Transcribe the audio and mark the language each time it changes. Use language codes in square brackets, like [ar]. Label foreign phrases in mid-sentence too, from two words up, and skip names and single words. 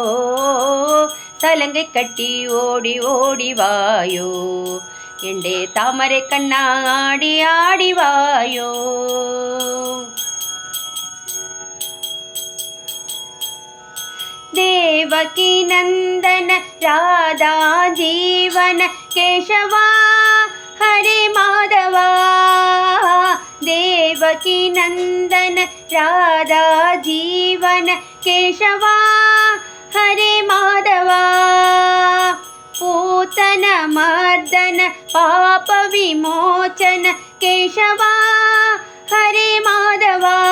[ta] சலங்கை கட்டி ஓடி ஓடி வாயோ எண்டே தாமரை கண்ணாடி ஆடி வாயோ. [sa] देवकी नंदन राधा जीवन केशवा हरे माधवा. देवकी नंदन राधा जीवन केशवा हरे माधवा. पूतन मर्दन पाप विमोचन केशवा हरे माधवा.